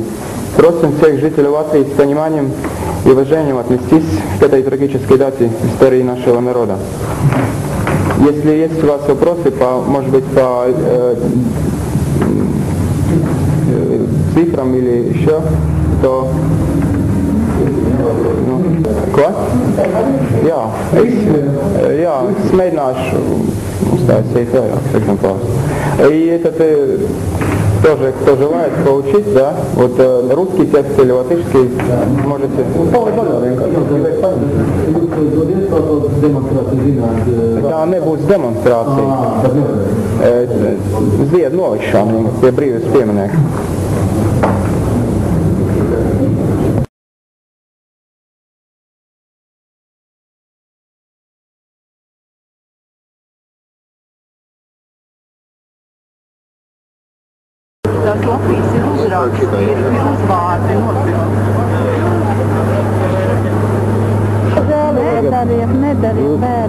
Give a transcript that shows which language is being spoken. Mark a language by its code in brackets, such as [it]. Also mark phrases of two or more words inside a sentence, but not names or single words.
[ru] Просим всех жителей Латвии с пониманием и уважением отнестись к этой трагической дате в истории нашего народа. Если есть у вас вопросы, может быть, по цифрам или еще, то... [lv] Ko? Jā, es mēģināšu uztaisīt vairāk eksemplārus. [ru] И этот тоже, кто желает получить, да, вот русский текст или латышский, можете... [lv] Tā nebūs demonstrācija. Ziedu nolikšana pie brīvības pieminieka. Tas Latvijas ir uzraksts, ir uzvārdi Nedariet bērni.